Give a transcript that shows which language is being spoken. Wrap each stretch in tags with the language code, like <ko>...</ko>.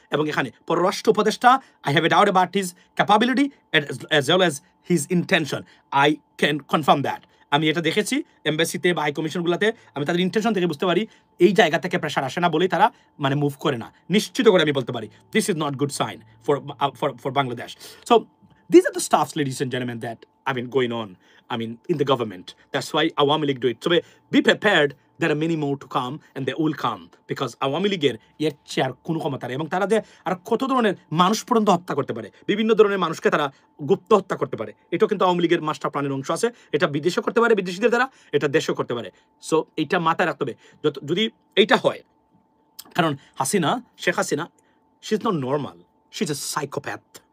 <bn>এবং এখানে পররাষ্ট্র উপদেষ্টা,</bn> <en>I have a doubt about his capability as well as his intention, I can confirm that.</en> <bn>আমি এটা দেখেছি এমবাসিতে বা হাই কমিশনগুলোতে, আমি তাদের ইন্টেনশন থেকে বুঝতে পারি এই জায়গা থেকে প্রেশার আসে না বলেই তারা মানে মুভ করে না। নিশ্চিত করে আমি বলতে পারি</bn> <en>This is not good sign for Bangladesh. So these are the stuffs, ladies and gentlemen, that I mean going on, I mean in the government. That's why Awami League do it. So be prepared, there are many more to come and they will come, because</en> <bn>Awami League এর chair কোনো ক্ষমতা নেই, এবং তারা যে আর কত ধরনের মানুষ পর্যন্ত হত্যা করতে পারে, বিভিন্ন ধরনের মানুষকে তারা গুপ্ত হত্যা করতে পারে, এটাও কিন্তু আওয়ামী লীগের মাস্টার প্ল্যানের অংশ আছে। এটা বিদেশেও করতে পারে বিদেশিদের দ্বারা, এটা দেশেও করতে পারে। সো এইটা মাথায় রাখতে হবে যদি এইটা হয়, কারণ Hasina, Sheikh Hasina,</bn> <en>She is not normal, she is a psychopath.</en>